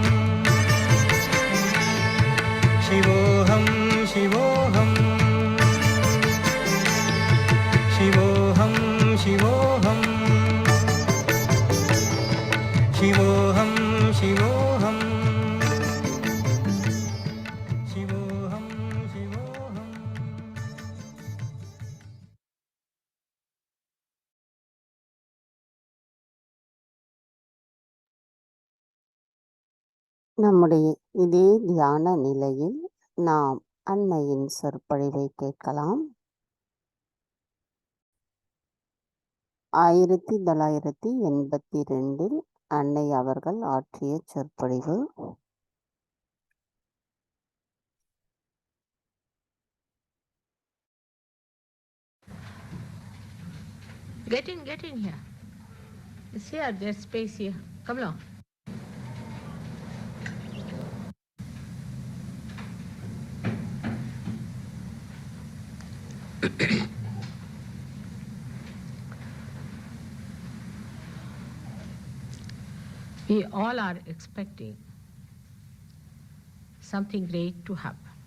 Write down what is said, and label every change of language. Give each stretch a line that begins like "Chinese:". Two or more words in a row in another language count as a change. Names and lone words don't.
Sanskrit: शिवोऽहं शिवोऽहं शिवोऽहं शिवोऽहं शिवोऽहं शिवोऽहं शिवोऽहं शिवोऽहम्
Tamil: நம்முடைய இதே தியான நிலையில் நாம் அன்னையின் சொற்பொழிவை கேட்கலாம். 1982 அன்னை அவர்கள் ஆற்றிய சொற்பொழிவு.
English: Get in here. It's here, there's space here. Come along. We all are expecting something great to happen.